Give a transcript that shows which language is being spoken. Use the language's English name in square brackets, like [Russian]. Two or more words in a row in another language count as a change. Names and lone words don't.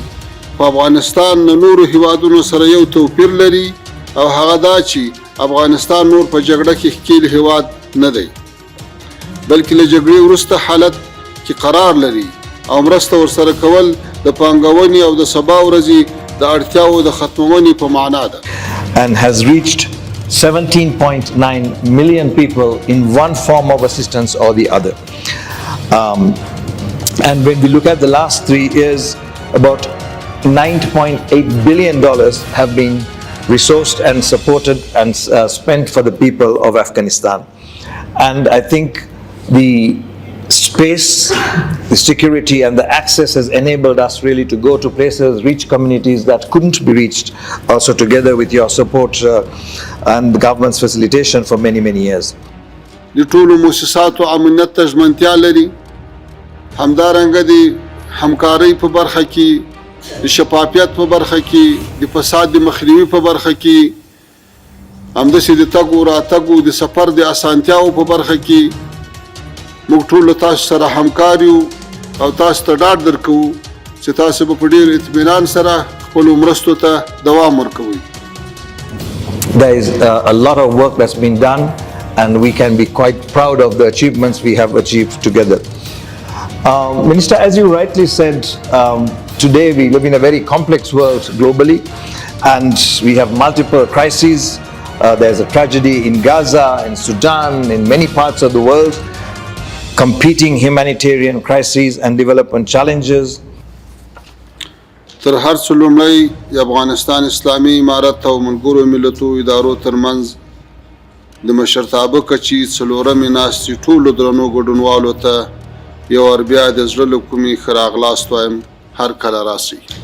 [Pashto] په افغانستان د نورو هیوادونو سره یو توپیر لري او هغه دا چې افغانستان نور په جګړه کې ښکېل هیواد نه دی، بلکې له جګړې وروسته حالت کې قرار لري او مرسته ورسره کول د پانګونې او د سبا ورځې د اړتیاو د ختمونې په معنا ده. [English] And has reached 17.9 million people in one form of assistance or the other. And when we look at the last 3 years, about $9.8 billion have been resourced and supported and spent for the people of Afghanistan. And I think the space, the security and the access has enabled us really to go to places, reach communities that couldn't be reached, also together with your support and the government's facilitation for many, many years. [Pashto] د ټولو مؤسساتو امنیت ته ژمنتیا لري، همدارنګه د همکارۍ په برخه کې، د شفافیت په برخه کې، د فساد د مخنیوي په برخه کې، همداسې د تګ و راتګو د سفر د اسانتیاو په برخه کې موږ ټول تاسو سره همکار یو او تاسو ته ډاډ درکوو چې تاسو به په ډېر اطمینان سره خپلو مرستو ته دوام ورکوئ. [English] There is a lot of work that's been done and we can be quite proud of the achievements we have achieved together. Minister, as you rightly said, today we live in a very complex world globally and we have multiple crises. There's a tragedy in Gaza, in Sudan, in many parts of the world. Competing humanitarian crises and development challenges. [Pashto] تر هر څه لومړی د افغانستان اسلامي امارت او ملګرو ملتو ادارو ترمنځ د مشرتابه کچې څلورمې ناستې ټولو درنو ګډونوالو ته یو وار بیا د زړه له کومې ښه راغلاست وایم. هر کله راسئ.